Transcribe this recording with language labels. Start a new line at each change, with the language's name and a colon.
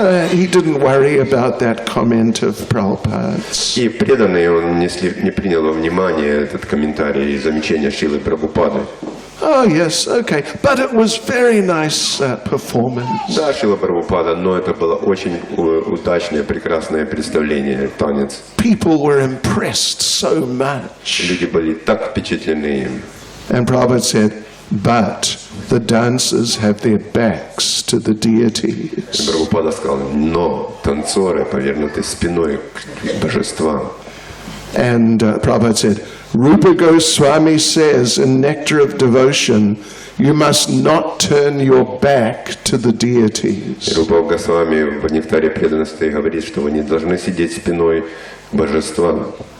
English: He didn't worry about that comment of Prabhupada's.
Russian: И преданный, он не принял во внимание этот комментарий и замечание Шилы Прабхупады.
English: Oh, yes, okay. But it was very nice performance.
Russian: Да, Шила Прабхупада, но это было очень удачное, прекрасное представление, танец.
English: People were impressed so much.
Russian: Люди были так впечатлены им.
English: And Prabhupada said, but the dancers have their backs to the deities.
Russian: Прабхупада сказал, но танцоры повернуты спиной к божествам.
English: And Prabhupada said, Rupa Goswami says in Nectar of Devotion, you must not turn your back to the deities.
Russian: Рупа Госвами в Нектаре преданности говорит, что вы не должны сидеть спиной к божествам.